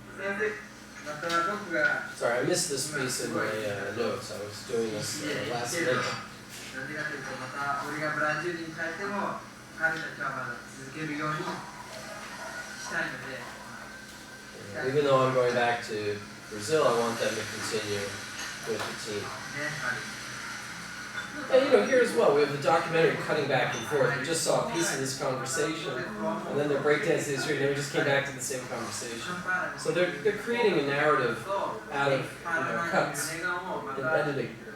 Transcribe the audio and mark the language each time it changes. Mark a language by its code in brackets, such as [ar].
[en] Sorry, I missed this piece in my notes. I was doing this last minute. [ja] なんでかというと、また俺がブラジルに帰っても彼たちはまだ続けるようにしたいので。 [en] Even though I'm going back to Brazil, I want them to continue with the team. And you know, here as well, we have the documentary cutting back and forth. We just saw a piece of this conversation, and then the breakdance history, and then we just came back to the same conversation. So they're creating a narrative out of cuts and editing.